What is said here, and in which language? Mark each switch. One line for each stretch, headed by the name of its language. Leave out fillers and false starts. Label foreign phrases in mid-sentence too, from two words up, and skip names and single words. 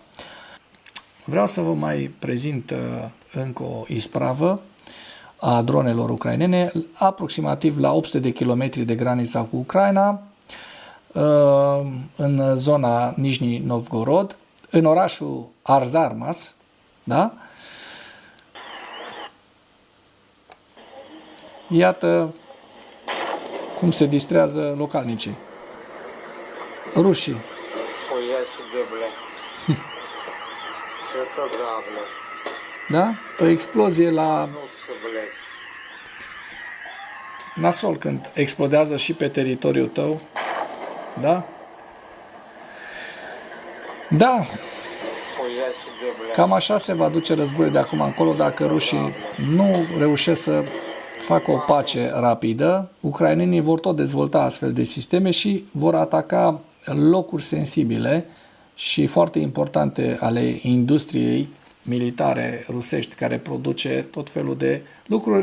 Romanian: Vreau să vă mai prezint încă o ispravă a dronelor ucrainene, aproximativ la 800 de kilometri de granița cu Ucraina, în zona Nijni Novgorod, în orașul Arzarmas, da? Iată cum se distrează localnicii. Rușii.
Russian: Хуя себе, бля. Это да, бля.
Romanian: Da? O explozie la
Russian: Нутся, блядь.
Romanian: nasol când explodează și pe teritoriul tău. Da? Da,
Russian: Хуя себе, бля.
Romanian: cam așa se va duce războiul de acum încolo dacă rușii nu reușesc să facă o pace rapidă. Ucrainenii vor tot dezvolta astfel de sisteme și vor ataca locuri sensibile și foarte importante ale industriei militare rusești, care produce tot felul de lucruri.